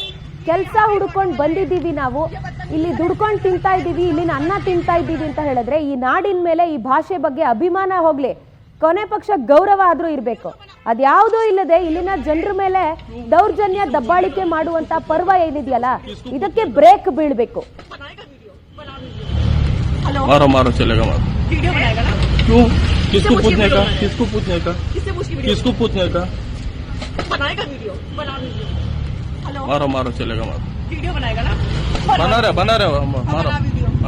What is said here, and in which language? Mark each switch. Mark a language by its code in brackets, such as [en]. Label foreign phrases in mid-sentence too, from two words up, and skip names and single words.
[kn] ಕೆಲಸ ಹುಡ್ಕೊಂಡು ಬಂದಿದ್ದೀವಿ, ನಾವು ಇಲ್ಲಿ ದುಡ್ಕೊಂಡು ತಿಂತಾ ಇದ್ದೀವಿ, ಇಲ್ಲಿನ ಅನ್ನ ತಿಂತಾ ಇದ್ದೀವಿ ಅಂತ ಹೇಳಿದ್ರೆ ಈ ನಾಡಿನ ಮೇಲೆ ಈ ಭಾಷೆ ಬಗ್ಗೆ ಅಭಿಮಾನ ಹೋಗ್ಲಿ, ಕೊನೆ ಪಕ್ಷ ಗೌರವ ಆದ್ರೂ ಇರಬೇಕು। ಅದ್ಯಾವುದೂ ಇಲ್ಲದೆ ಇಲ್ಲಿನ ಜನರ ಮೇಲೆ ದೌರ್ಜನ್ಯ ದಬ್ಬಾಳಿಕೆ ಮಾಡುವಂತ ಪರ್ವ ಏನಿದೆಯಲ್ಲ ಇದಕ್ಕೆ ಬ್ರೇಕ್ ಬೀಳ್ಬೇಕು। [hi] क्यों? किसको पूछने का? किसको पूछने का? किसको पूछने का? बनाएगा वीडियो, बना वीडियो। हेलो मारो चलेगा मारो। वीडियो बनाएगा ना? बना रहे मारो। हाँ